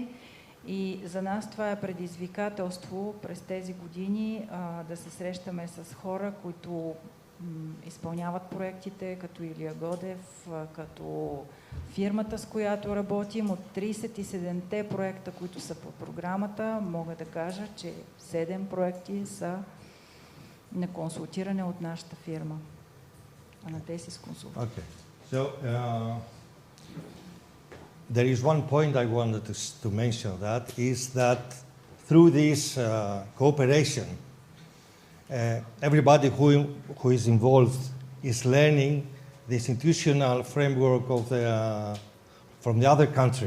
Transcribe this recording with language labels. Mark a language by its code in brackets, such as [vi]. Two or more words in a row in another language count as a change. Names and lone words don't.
[bg] И за нас това е предизвикателство през тези години да се срещаме с хора, които изпълняват проектите, като Илия Годев, като фирмата, с която работим. От 37-те проекта, които са по програмата, мога да кажа, че 7 проекти са на консултиране от нашата фирма. А на те си с консултант. [en] Okay. So, there is one point I wanted to mention, that is that through this cooperation, everybody who is involved is learning the institutional framework of from the other country.